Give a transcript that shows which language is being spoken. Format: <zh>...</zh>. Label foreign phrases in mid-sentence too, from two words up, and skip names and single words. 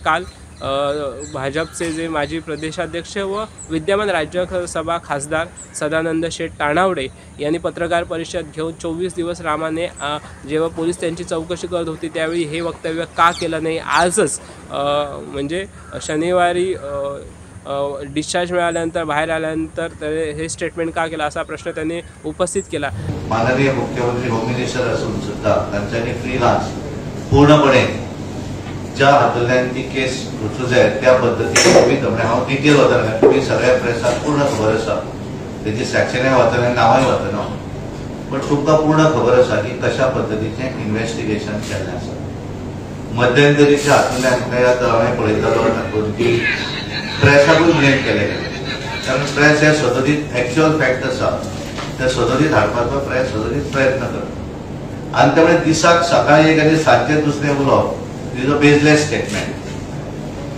<mr>काल भाजपचे जे माजी प्रदेशाध्यक्ष व विद्यमान राज्यसभा खासदार सदानंद शेठ तानावडे यांनी पत्रकार परिषद घेऊन 24 दिवस रामाने जेव्हा पोलीस त्यांची चौकशी करत होती त्यावेळी हे वक्तव्य का केलं नाही, आजच म्हणजे शनिवारी डिस्चार्ज मिळाल्यानंतर बाहेर आल्यानंतर हे स्टेटमेंट का केलं असा प्रश्न त्यांनी उपस्थित केला.</mr> <kok>माननीय मुख्यमंत्री</kok> <en>home minister</en> <kok>असून सुद्धा त्यांच्यानी फ्रीलान्स पूर्णपणे ज्या हातल्यांची केस रुजू जाय त्या पद्धतीने तुम्ही हांव डिटेल वचना तुम्ही सगळ्या प्रेसाक पूर्ण खबर आसा, तेजी सॅक्शनाय वाचना नांवाय वाचना, पण तुमकां पूर्ण खबर आसा की कशा पद्धतीचें इन्व्हेस्टिगेशन केल्लें आसा. मध्यंतरीच्या हातूंतल्यान हांवें पळयतालो तातूंत की प्रेसाकूय ब्लेम केले गेले, कारण प्रेस हे सतत</kok> <en>actual fact</en> <kok>आसा ते सतत हाडपाचो प्रेस सतत प्रयत्न करता आनी त्यामुळे दिसाक सकाळी एक आनी सांजचे दुसरें उलोवप</kok> <en>is a baseless statement.</en>